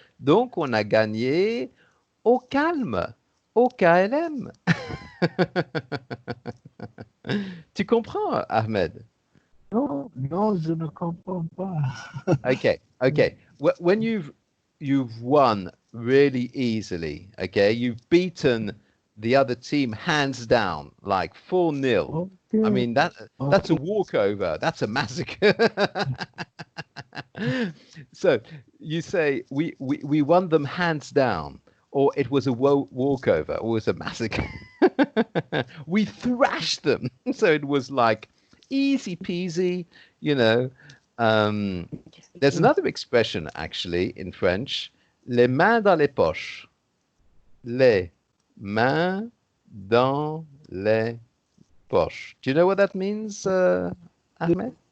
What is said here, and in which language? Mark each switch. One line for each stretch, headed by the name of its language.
French: Donc, on a gagné au calme, au KLM. Tu comprends, Ahmed? Non, non, je ne comprends pas.
English: Okay, okay. When you've won really easily, okay, you've beaten the other team hands down, like 4-0. I mean that's a OK. walkover. That's a massacre. So you say we won them hands down, or it was a walkover, or it was a massacre. We thrashed them, so it was like easy peasy, you know. There's another expression actually in French,
French: les mains dans les poches. Les mains dans les poches.
English: Do you know what that means, Ahmed?